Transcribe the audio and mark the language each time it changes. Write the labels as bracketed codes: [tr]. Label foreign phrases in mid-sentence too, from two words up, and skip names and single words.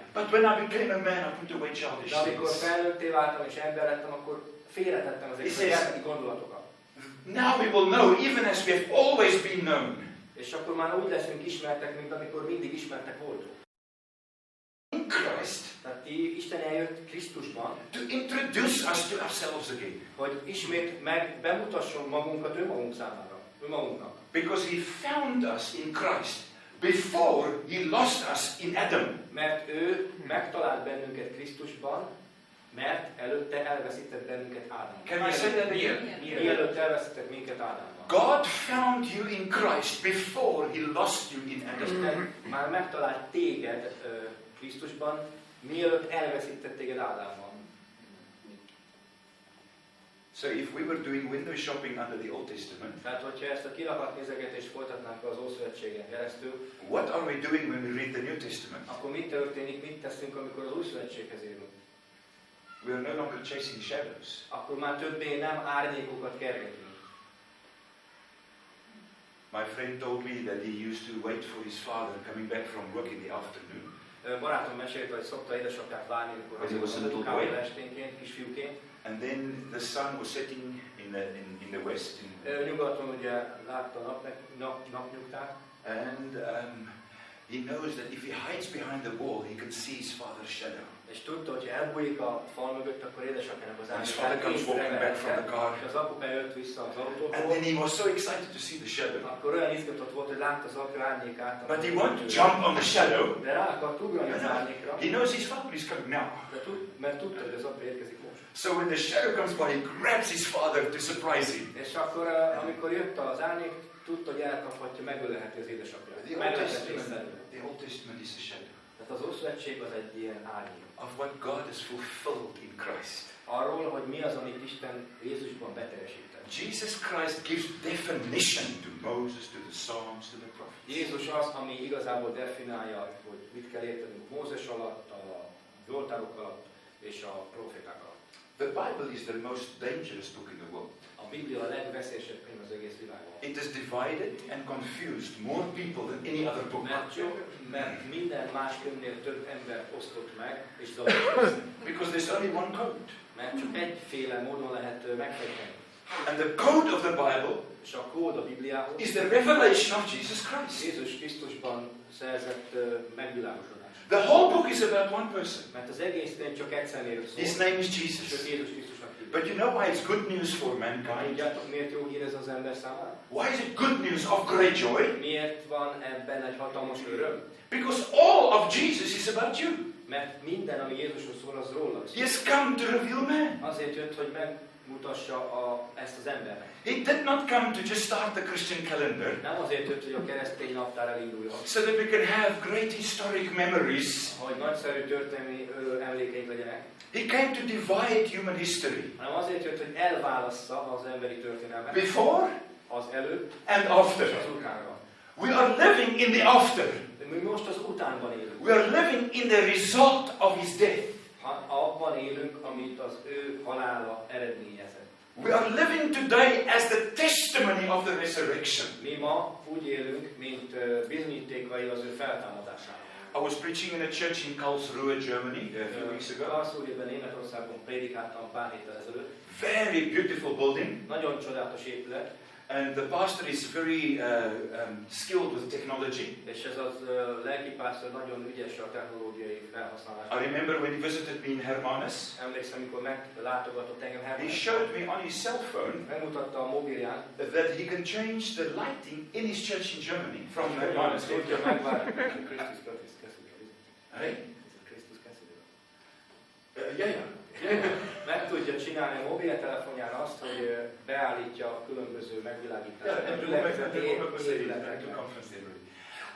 [en] But when I became a man, I put away childish [hu] De amikor [en] things. [hu] felnőtté váltam és ember lettem, akkor félretettem ezeket a gyermeki gondolatokat. [en] Now we will know, even as we have always been known. [hu] És akkor már úgy leszünk ismertek, mint amikor mindig ismertek voltunk. [en] In Christ, [hu] Tehát Isten eljött Krisztusban, [en] to introduce us to ourselves again. [hu] hogy ismét bemutasson magunkat önmagunk számára, önmagunknak. [en] Because He found us in Christ before He lost us in Adam. [hu] Mert ő megtalált bennünket Krisztusban, mert előtte elveszített bennünket Ádámban. [en] Can you say that again? [hu] Mielőtt elveszített minket Ádámban. [en] God found you in Christ before He lost you in Adam. [hu] Isten már megtalált téged Krisztusban, mielőtt elveszített téged Ádámban. [en] So if we were doing window shopping under the Old Testament, [hu] Tehát, hogyha ezt a kirakat nézegetést folytatnánk az Ószövetségen keresztül, [en] what are we doing when we read the New Testament? [hu] akkor mi történik, mit teszünk, amikor az Új Szövetséghez érünk? [en] We are no longer chasing shadows. [hu] Akkor már többé nem árnyékokat kergetünk. [en] My friend told me that he used to wait for his father coming back from work in the afternoon. [hu] Barátom mesélte, hogy szokta édesapját várni, amikor [en] When he was a little [hu] munkából [en] boy. [hu] esténként, kisfiúként. [en] And then the sun was setting in the west. [hu] Nyugaton ugye látta a napnyugtát. [en] And he knows that if he hides behind the wall, he can see his father's shadow. [hu] És tudta, hogy ha elbújik a fal mögött, akkor édesapjának az [en] And his father comes walking back from the car. [hu] És az apuka jött vissza az autóból. [en] And then he was so excited to see the shadow. [hu] Akkor olyan izgatott volt, hogy látta az apja árnyékát. [en] But he won't jump on the shadow. [hu] De rá akart ugrani az árnyékra. [en] He knows his father is coming now. [hu] Mert tudta, hogy az apja érkezik most. [en] So when the shadow comes by, he grabs his father to surprise him. [hu] És akkor, amikor jött az árnyék, tudta, hogy elkaphatja, megölheti az édesapját. [en] The Old Testament is a shadow [hu] Tehát az Ószövetség az egy ilyen árnyék. [en] of what God has fulfilled in Christ. [hu] Arról, hogy mi az, amit Isten Jézusban beteljesített. [en] Jesus Christ gives definition to Moses, to the Psalms, to the prophets. [hu] Jézus az, ami igazából definiálja, hogy mit kell értenünk Mózes alatt, a Zsoltárok alatt és a proféták alatt. [en] The Bible is the most dangerous book in the world. [hu] A Biblia a legveszélyesebb könyv az egész világon. [en] It has divided and confused more people than any other book. [hu] Mert minden más könyvnél több embert osztott meg, és zavarodott. [en] Because there's only one code. [hu] Mert csak egyféle módon lehet megfejteni. [en] And the code of the Bible [hu] És a kód a Bibliához [en] is the revelation of Jesus Christ. [hu] Jézus Krisztusban szerzett megvilágosodás. [en] The whole book is about one person. [hu] Mert az egész könyv csak egy személyről szól. [en] His name is [hu] És [en] Jesus. [hu] őt Jézus Krisztusnak hívják. [en] But you know why it's good news for mankind? [hu] Tudjátok, miért jó hír ez az ember számára? [en] Why is it good news of great joy? [hu] Miért van ebben egy hatalmas öröm? [en] Because all of Jesus is about you. [hu] Mert minden, ami Jézusról szól, az róla [en] He [hu] szól. [en] has come to reveal man. [hu] Azért jött, hogy megmutassa ezt az embernek. [en] He did not come to just start the Christian calendar [hu] Nem azért jött, hogy a keresztény naptár elinduljon, [en] so that we can have great historic memories. [hu] hogy nagyszerű történelmi emlékeink legyenek, [en] He came to divide human history [hu] hanem azért jött, hogy elválassza az emberi történelmet [en] before [hu] az előtt [en] and [hu] és [en] after. [hu] az utánra. [en] We are living in the after. [hu] De mi most az utánban élünk. [en] We are living in the result of his death. [hu] Abban élünk, amit az ő halála eredményezett. [en] We are living today as the testimony of the resurrection. [hu] Mi ma úgy élünk, mint bizonyítékai az ő feltámadásának. [en] I was preaching in a church in Karlsruhe, Germany, a few weeks ago. [hu] Karlsruhében, Németországban prédikáltam pár héttel ezelőtt. [en] Very beautiful building. [hu] Nagyon csodálatos épület. [en] And the pastor is very skilled with technology. [hu] És ez az lelkipásztor nagyon ügyes a technológiai felhasználásban. [en] I remember when he visited me in Hermanus, [hu] Emlékszem, amikor meglátogatott engem [en] he [hu] Hermanusban. [en] showed me on his cell phone [hu] Megmutatta a mobilján, [en] that he can change the lighting in his church in Germany from Hermanus. [hu] tudja megválni. Krisztus kezdődik. [en] Hey? [hu] Krisztus kezdődik. [en] Yeah. [hu] Meg tudja csinálni a mobiltelefonján azt, hogy beállítja a különböző megvilágításokat.